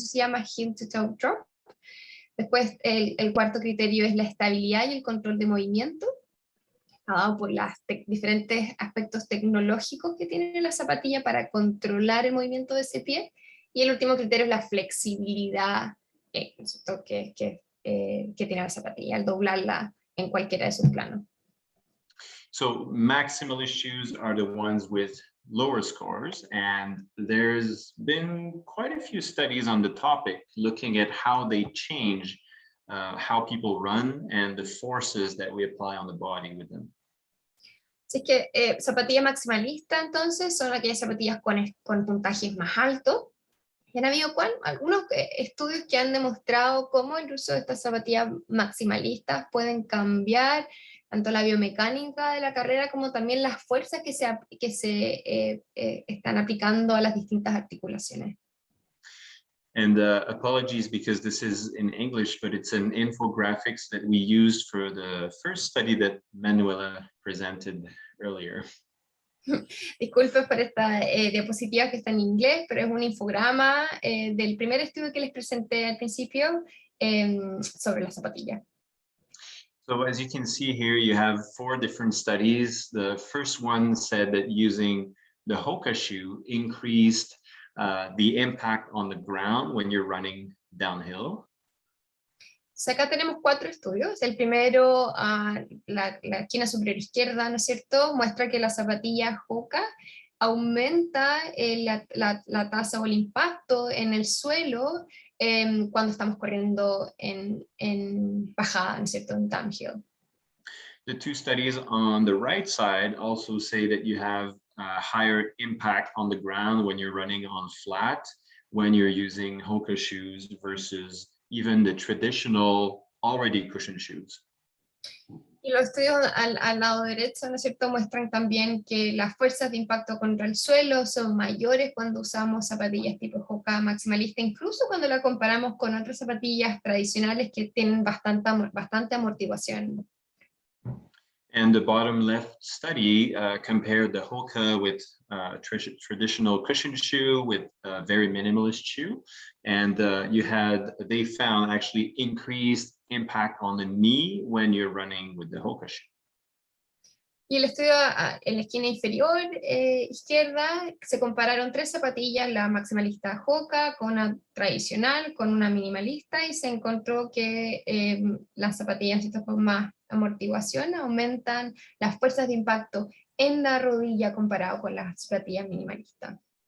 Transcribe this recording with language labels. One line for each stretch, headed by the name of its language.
Spanish: Eso se llama heel to toe drop. Después, el cuarto criterio es la estabilidad y el control de movimiento, dado por los diferentes aspectos tecnológicos que tiene la zapatilla para controlar el movimiento de ese pie. Y el último criterio es la flexibilidad que tiene la zapatilla al doblarla en cualquiera de sus planos.
English: So maximalist shoes are the ones with lower scores, and there's been quite a few studies on the topic looking at how they change how people run and the forces that we apply on the body with them.
Spanish: Así que zapatilla maximalista entonces son aquellas zapatillas con puntajes más altos. Y han habido algunos estudios que han demostrado cómo el uso de estas zapatillas maximalistas pueden cambiar tanto la biomecánica de la carrera como también las fuerzas que se están aplicando a las distintas articulaciones.
English: And apologies because this is in English, but it's an infographics that we used for the first study that Manuela presented earlier.
Spanish: Disculpen por esta diapositiva que está en inglés, pero es un infograma del primer estudio que les presenté al principio sobre la zapatilla.
English: So as you can see here, you have 4 different studies. The first one said that using the Hoka shoe increased the impact on the ground when you're running downhill.
Spanish: Entonces acá tenemos 4 estudios. El primero, la esquina superior izquierda, ¿no es cierto?, muestra que la zapatilla Hoka aumenta la tasa o el impacto en el suelo cuando estamos corriendo en bajada, ¿no es cierto?, en downhill.
English: The 2 studies on the right side also say that you have a higher impact on the ground when you're running on flat, when you're using Hoka shoes versus even the traditional already cushioned shoes.
Spanish: Y los estudios al lado derecho, ¿no es cierto?, muestran también que las fuerzas de impacto contra el suelo son mayores cuando usamos zapatillas tipo Hoka maximalista, incluso cuando la comparamos con otras zapatillas tradicionales que tienen bastante amortiguación.
English: And the bottom left study compared the Hoka with traditional cushioned shoe with a very minimalist shoe. And they found actually increased impact on the knee when you're running with the Hoka shoe.
Spanish: Y el estudio en la esquina inferior izquierda se compararon 3 zapatillas, la maximalista Hoka con una tradicional, con una minimalista, y se encontró que las zapatillas con más amortiguación aumentan las fuerzas de impacto en la rodilla comparado con las zapatillas minimalistas.